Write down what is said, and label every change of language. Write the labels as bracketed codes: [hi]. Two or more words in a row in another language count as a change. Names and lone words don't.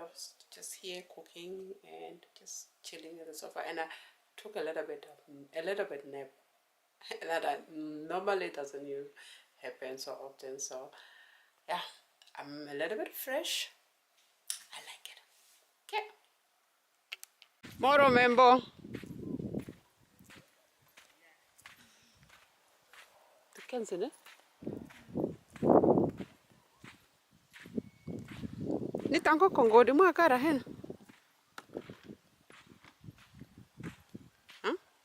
[en] I was just here cooking and just chilling at the sofa, and I took a little bit nap that I normally doesn't happen so often. So yeah, I'm a little bit fresh. I like it. Okay. Moro membo. [de] Du kennst sie, ne? Ni tango Kongo di mo akara hen. Huh?